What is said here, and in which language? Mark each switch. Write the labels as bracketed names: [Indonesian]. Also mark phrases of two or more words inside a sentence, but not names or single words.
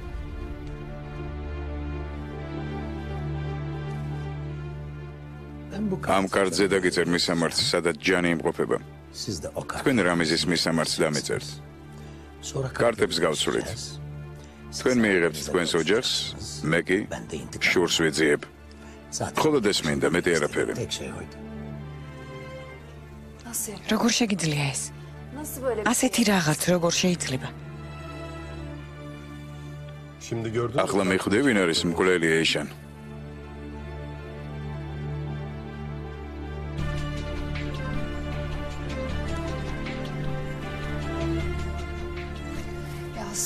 [Turkish] Ben bu [Georgian] ამ კარტზე დაგიწერ მისამართს, სადაც ჯანი იმყოფება. [Turkish] Siz de o kart. [Georgian] თქვენ რამიზის მისამართს დამეწერთ. [Turkish] Sonra [Georgian] კარტებს გავცვლით. თქვენ მიიღებთ თქვენს ოჯახს, მე კი [Turkish] Ben de intikam. [Georgian] შურს ვიძიებ. [Turkish] Zaten [Georgian] მხოლოდ ეს მინდა, მეტი არაფერი. [Turkish] tek şey oydu. Nasıl? [Georgian] როგორ შეგიძლია ეს? [Turkish] Nasıl böyle bir [Georgian] ასეთი რაღაც როგორ შეიძლება? [Turkish] Şimdi gördün mü? [Georgian] ახლა მიხვდი ვინ არის მკვლელი ეიშან? [Turkish] Yaz.